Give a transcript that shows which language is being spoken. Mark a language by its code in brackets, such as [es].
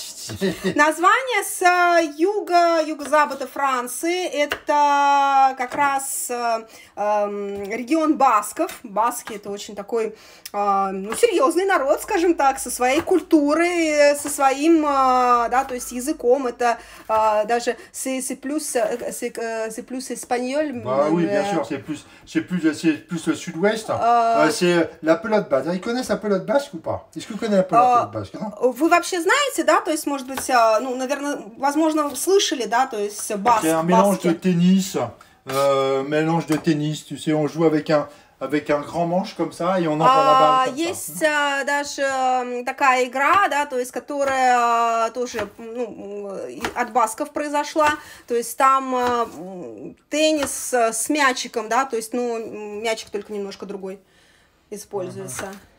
[ru] Название с юго-запада Франции, это как раз регион басков. Баски это очень такой серьезный народ, скажем так, со своей культурой, со своим, да, то есть языком. Это даже [fr] c'est plus espagnol. Bah oui, bien sûr, c'est plus le sud-ouest. C'est la pelote basque. Ils connaissent la pelote basque ou pas? Est-ce que vous connaissez la pelote basque? [ru] Вы вообще знаете, да, то есть, может быть, ну, наверное, возможно, слышали, да, то есть баск. [fr] C'est un mélange de tennis, tu sais, on joue avec un grand manche comme ça et on envoie la balle comme есть ça. [ru] Даже такая игра, да, то есть, которая тоже от басков произошла, то есть там теннис с мячиком, да, то есть, ну, мячик только немножко другой используется.